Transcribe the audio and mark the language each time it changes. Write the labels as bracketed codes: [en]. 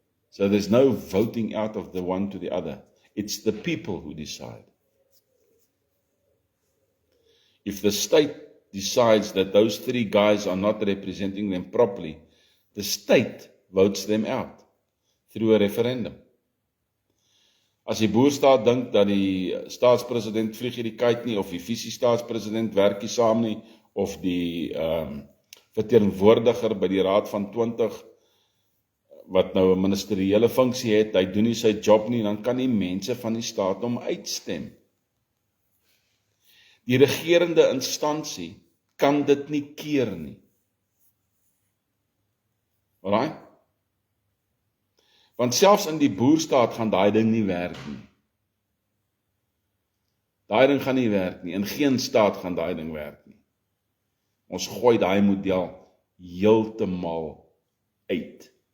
[en] So there's no voting out of the one to the other. It's the people who decide. If the state decides that those 3 guys are not representing them properly, the state votes them out through a referendum. [af] As die boerstaat dink dat die staatspresident vlieg hierdie kite nie, of die visie-staatspresident werk nie saam nie, of die verteenwoordiger by die raad van 20, wat nou 'n ministeriële funksie het, hy doen nie sy job nie, dan kan die mense van die staat hom uitstem. Die regerende instansie kan dit nie keer nie. Alright? Want selfs in die boerstaat gaan daai ding nie werk nie. Daai ding gaan nie werk nie. In geen staat gaan daai ding werk nie. Ons gooi daai model heeltemal uit.